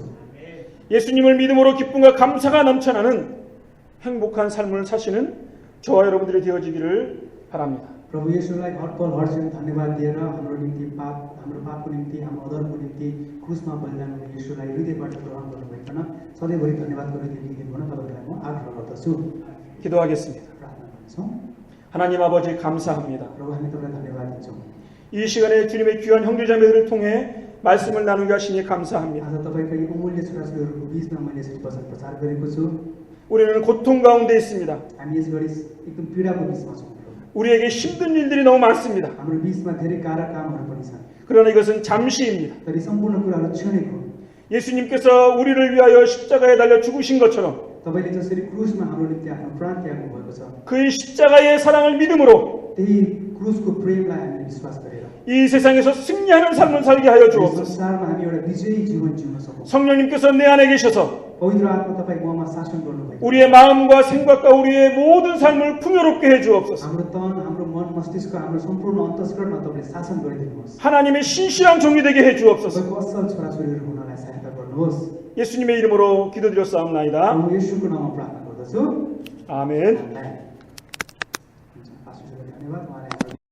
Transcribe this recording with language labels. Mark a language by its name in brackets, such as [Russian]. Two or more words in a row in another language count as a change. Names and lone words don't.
[Korean] 예수님을 믿음으로 기쁨과 감사가 넘쳐나는 행복한 삶을 사시는 저와 여러분들이 되어지기를 바랍니다. [Nepali] प्रभु येशूलाई हरपल हरक्षण धन्यवाद दिएर हाम्रो पापको निम्ति हाम्रो अधर्मको निम्ति क्रुसमा बलिदान हुने येशूलाई हृदयबाट ग्रहण गर्नुभइकन सधैँभरि धन्यवाद गरेर दिइदिनु भन तपाईँलाई म आग्रह गर्दछु। [Korean] 기도하겠습니다. [Nepali] प्रार्थना गर्छौँ। [Korean] 하나님 아버지 감사합니다. [Nepali] प्रभु हामी तपाईँलाई धन्यवाद दिन्छौँ। [Korean] 이 시간에 주님의 귀한 형제자매들을 통해 말씀을 나누게 하시니 감사합니다. [Nepali] आज तपाईँको यी अमूल्य छोराछोरीहरूको बिचमा मैले यसरी वचन प्रचार गरेको छु। [Korean] 우리는 고통 가운데 있습니다. [Nepali] हामी यस घडी एकदम पीडाको बिचमा छौँ। [Korean] 우리에게 힘든 일들이 너무 많습니다. [Nepali] हाम्रो बिचमा धेरै गाह्रा कामहरू पनि छन्। [Korean] 그러나 이것은 잠시입니다. [Nepali] तर यी सम्पूर्ण कुराहरू क्षणिक हो। [Korean] 예수님께서 우리를 위하여 십자가에 달려 죽으신 것처럼 [Nepali] तपाईँले जसरी क्रुसमा हाम्रो निम्ति आफ्नो प्राण त्याग्नु भएको छ, [Korean] 그 십자가의 사랑을 믿음으로 [Nepali] त्यही क्रुसको प्रेमलाई हामीले विश्वास गरेर [Korean] 이 세상에서 승리하는 삶을 살게 하여 [Nepali] यस [Korean] 주옵소서. [Nepali] संसारमा हामी एउटा विजयी जीवन जिउन सकौँ। [Korean] 성령님께서 내 안에 계셔서 [Nepali] पवित्र आत्मा तपाईँ ममा शासन गर्नुभएको, [Korean] 우리의 마음과 생각과 우리의 모든 삶을 풍요롭게 해 주옵소서. [Nepali] हाम्रो तन, हाम्रो मन, मस्तिष्क, हाम्रो सम्पूर्ण अन्तस्करणमा तपाईँले शासन गरिदिनुहोस्। [Korean] 하나님의 신실한 종이 되게 해 주옵소서. [Nepali] तपाईँको असल छोराछोरीहरू हुनलाई सहायता गर्नुहोस्। [Korean] 예수님의 이름으로 기도드렸사옵나이다. [Nepali] म येशूको नाममा प्रार्थना गर्दछु। [Korean] 아멘. [Nepali] आमेन। हुन्छ, पास्टरजीलाई धन्यवाद। उहाँलाई